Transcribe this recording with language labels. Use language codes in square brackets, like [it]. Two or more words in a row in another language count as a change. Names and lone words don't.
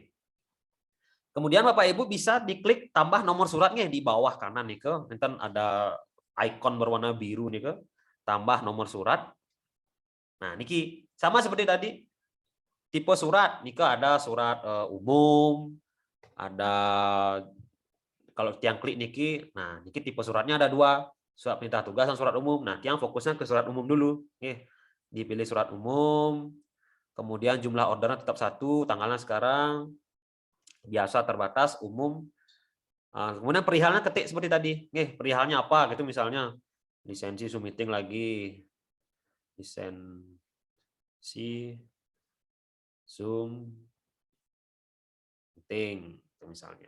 [id] Kemudian Bapak Ibu bisa diklik tambah nomor suratnya di bawah kanan nih ke, enten ada ikon berwarna biru nih ke, tambah nomor surat. Nah, niki sama seperti tadi, tipe surat nih ke, ada surat umum, ada, kalau tiang klik niki, nah niki tipe suratnya ada dua, surat perintah tugas dan surat umum. Nah, tiang fokusnya ke surat umum dulu. Nih, dipilih surat umum, kemudian jumlah orderan tetap 1, tanggalnya sekarang, biasa, terbatas, umum. Kemudian perihalnya ketik seperti tadi. Perihalnya apa gitu, misalnya lisensi Zoom meeting lagi, lisensi Zoom meeting misalnya.